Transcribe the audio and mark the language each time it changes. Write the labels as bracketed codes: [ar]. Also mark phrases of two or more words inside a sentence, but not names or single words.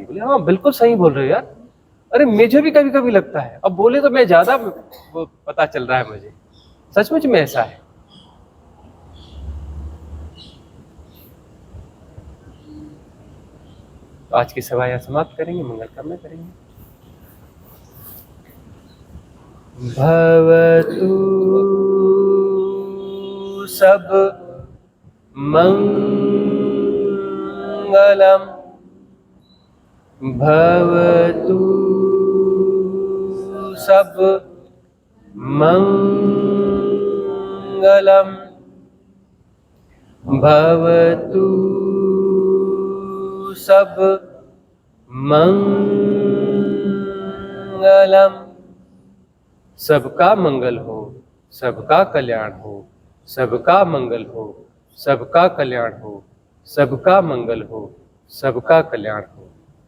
[hi] बोले हाँ बिल्कुल सही बोल रहे हो यार, अरे मुझे भी कभी कभी लगता है, अब बोले तो मैं ज्यादा वो पता चल रहा है मुझे, सचमुच में ऐसा है। तो आज की सभा यहाँ समाप्त करेंगे, मंगल कामना करेंगे। [pi] भवतु सब मंगलम, भवतु सब मंगलम, भवतु सब मंगलम। [hi] सबका मंगल हो, सबका कल्याण हो, सबका मंगल हो, सबका कल्याण हो, सबका मंगल हो, सबका कल्याण हो।